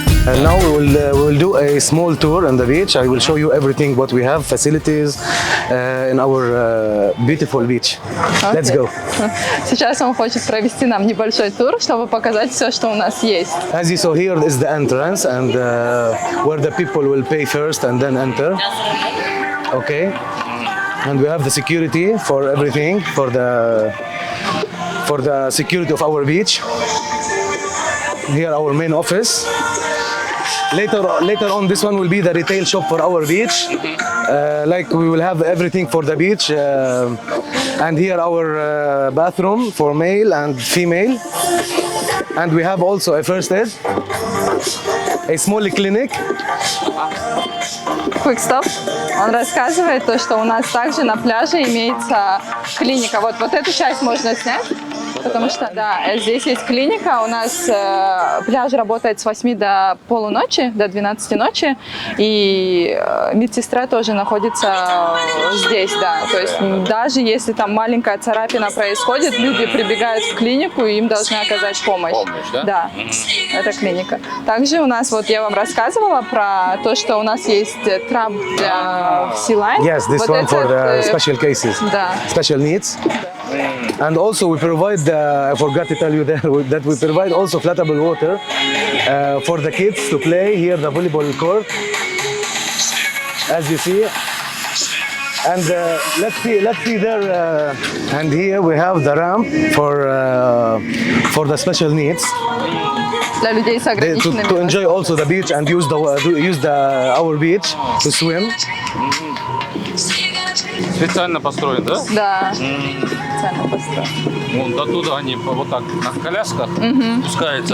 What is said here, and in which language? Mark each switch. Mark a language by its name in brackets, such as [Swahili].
[English] And now we will do a small tour on the beach. I will show you everything what we have, facilities in our beautiful beach. Let's go. [Russian] Сейчас он хочет провести нам небольшой тур, чтобы показать все, что у нас есть. [English] As you saw here is the entrance and where the people will pay first and then enter. Okay. And we have the security for everything, for the security of our beach. Here our main office. Later on, this one will be the retail shop for our beach. Like we will have everything for the beach. And here our bathroom for male and female. And we have also a first aid, a small clinic. Quick stop. [Russian] Он рассказывает то, что у нас также на пляже имеется клиника. Вот эту часть можно снять. Потому что, да, здесь есть клиника, у нас пляж работает с 8 до полуночи, до 12 ночи, и медсестра тоже находится здесь, да. То есть даже если там маленькая царапина происходит, люди прибегают в клинику, и им должны оказать помощь. Да? Да, это клиника. Также у нас, вот я вам рассказывала про то, что у нас есть трамп для Sea-Line. [English] Yes, this one for the special cases, [Russian] Да. [English] special needs. And also we provide, I forgot to tell you that we provide also floatable water for the kids to play here, the volleyball court, as you see. And let's see there. And here we have the ramp for the special needs. [Russian] Для людей с ограниченными [English] To enjoy also the beach and use our beach to swim. [Russian] Специально построен, да? Да, специально построен. Вон оттуда они вот так на колясках спускаются.